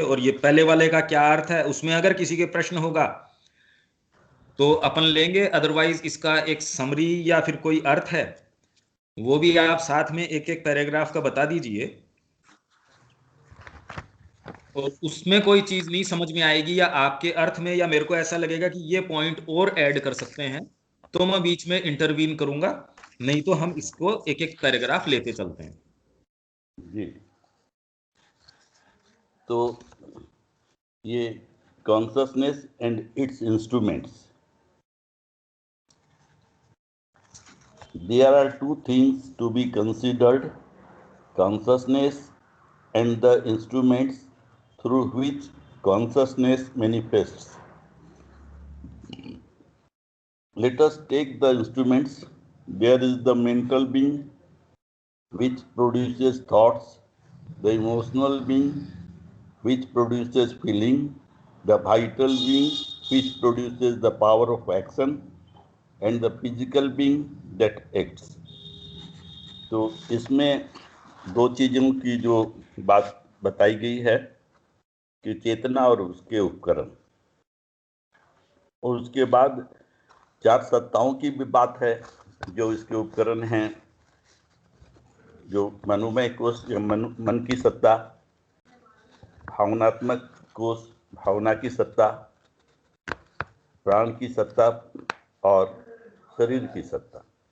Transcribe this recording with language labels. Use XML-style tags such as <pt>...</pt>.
<hi>और ये पहले वाले का क्या अर्थ है, उसमें अगर किसी के प्रश्न होगा तो अपन लेंगे, अदरवाइज इसका एक समरी या फिर कोई अर्थ है वो भी आप साथ में एक एक पैराग्राफ का बता दीजिए। और उसमें कोई चीज नहीं समझ में आएगी या आपके अर्थ में, या मेरे को ऐसा लगेगा कि ये पॉइंट और ऐड कर सकते हैं, तो मैं बीच में इंटरवीन करूंगा, नहीं तो हम इसको एक एक पैराग्राफ लेते चलते हैं। जी, तो ये</hi> <en>Consciousness and its instruments, there are two things to be considered: consciousness and the instruments through which consciousness manifests. Let us take the instruments. There is the mental being, which produces thoughts, the emotional being, which produces feeling, the vital being, which produces the power of action, and the physical being that acts.</en> <hi>तो इसमें दो चीज़ों की जो बात बताई गई है कि चेतना और उसके उपकरण, और उसके बाद 4 सत्ताओं की भी बात है जो इसके उपकरण हैं, जो मनोमय कोश या मन की सत्ता, भावनात्मक कोश भावना की सत्ता, प्राण की सत्ता और शरीर की सत्ता।</hi>